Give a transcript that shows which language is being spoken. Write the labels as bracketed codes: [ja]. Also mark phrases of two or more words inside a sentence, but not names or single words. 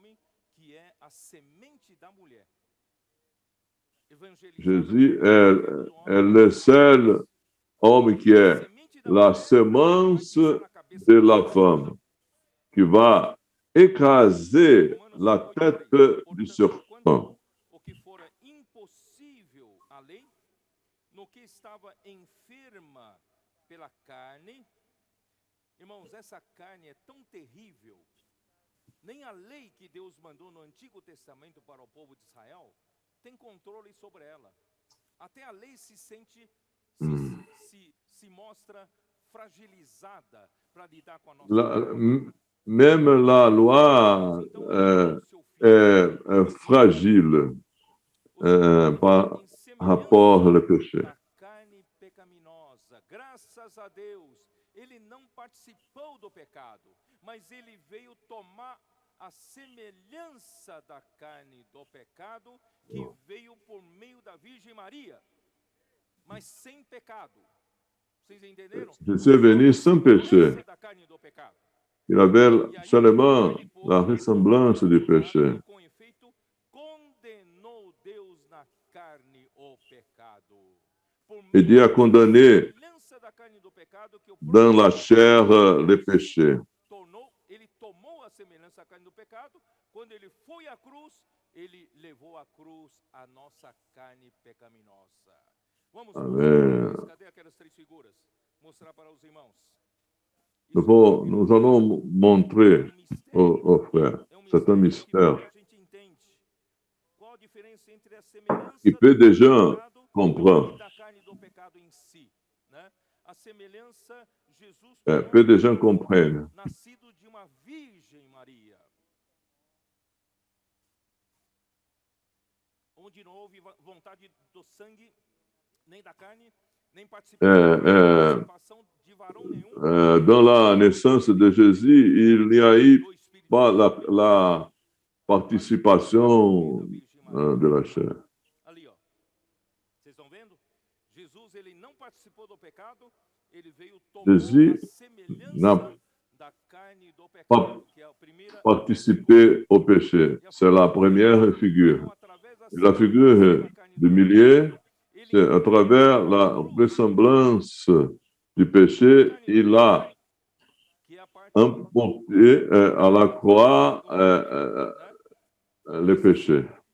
[fr] Jésus est le seul homme qui est la semence de la femme, qui va écraser la tête du serpent. [pt] O que fora impossível à lei, no que estava enferma pela carne. Irmãos, essa carne é tão terrível. Nem a lei que Deus mandou no Antigo Testamento para o povo de Israel tem controle sobre ela. Até a lei se sente, se mostra fragilizada para lidar com a nossa vida. [fr] Même la loi est fragile par rapport au péché. [pt] Carne pecaminosa. Graças a Deus, ele não participou do pecado, mas ele veio tomar a semelhança da carne do pecado que veio por meio da Virgem Maria, mas sem pecado. Vocês entenderam? [fr] Jésus est venu sans péché. Il avait seulement la ressemblance du péché. [pt] Com efeito, condenou Deus na carne o pecado. [fr] Et Dieu a condamné dans la chair le péché. [pt] Ele tomou a semelhança da carne do pecado. Quando ele foi à cruz, ele levou à cruz a nossa carne pecaminosa. Vamos Amen. Cadê aquelas três figuras? Mostrar para os irmãos. [fr] Nous allons montrer aux frères. C'est un mystère que peu de gens comprennent. Peu de gens comprennent. [pt] Nascido de uma Virgem Maria, onde não houve vontade do sangue, nem da carne, nem participação de varão nenhum. [fr] Dans la naissance de Jésus, il n'y a eu pas la participation de la chair. [pt] Ali, ó. Vocês estão vendo? Jesus, ele não participou do pecado, ele veio tomar a semelhança da carne do pecado, que é a primeira. [fr] Participer au péché, c'est la première figure. Et la figure du milieu, c'est à travers la ressemblance du péché, il a emporté à la croix le péché.